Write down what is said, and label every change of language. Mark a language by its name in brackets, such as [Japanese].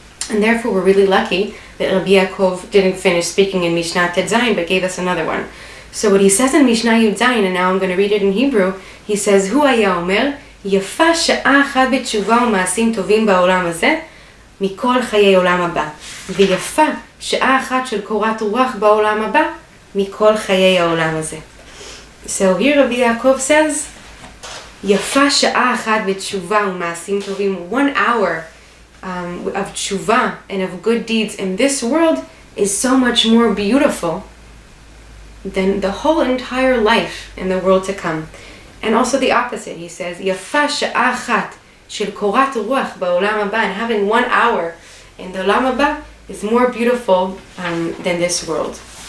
[English] And therefore we're really lucky that Rabbi Yaakov didn't finish speaking in Mishnah16-17, but gave us another one. So what he says in Mishnah16, and now I'm going to read it in Hebrew, he says, [Hebrew] hu haya omer, יפה שעה אחת בתשובה ומעשים טובים בעולם הזה, מכל חיי עולם הבא. ויפה שעה אחת של קורת רוח בעולם הבא, מכל חיי העולם הזה. [English] So here Rabbi Yaakov says, [Hebrew] יפה שעה אחת בתשובה ומעשים טובים. [English] 1 hour of tshuva and of good deeds in this world is so much more beautiful than the whole entire life in the world to come. And also the opposite, he says, [Hebrew] יפה שעה אחת של קורת רוח בעולם הבא, [English] and having 1 hour in the עולם הבא is more beautiful than this world.